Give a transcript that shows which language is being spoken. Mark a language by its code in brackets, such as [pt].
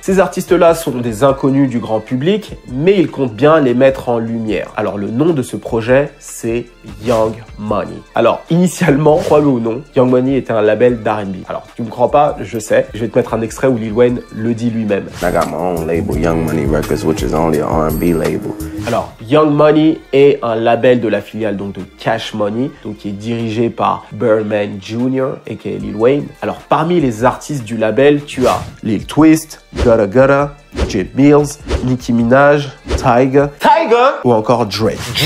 [fr] Ces artistes-là sont des inconnus du grand public, mais il compte bien les mettre en lumière. Alors le nom de ce projet, c'est Young Money. Alors initialement, crois-le ou non, Young Money était un label d'R&B. Alors, tu me crois pas, je sais. Je vais te mettre un extrait où Lil Wayne le dit lui-même. [en] I got my own label, Young Money Records, which is only an R&B label. [fr] Alors, Young Money est un label de la filiale donc de Cash Money, donc qui est dirigé par Birdman Jr. aka Lil Wayne. Alors, parmi les artistes du label, tu as Lil Twist, Gotta Gotta, J Mills, Nicki Minaj, Tyga ou encore Drake.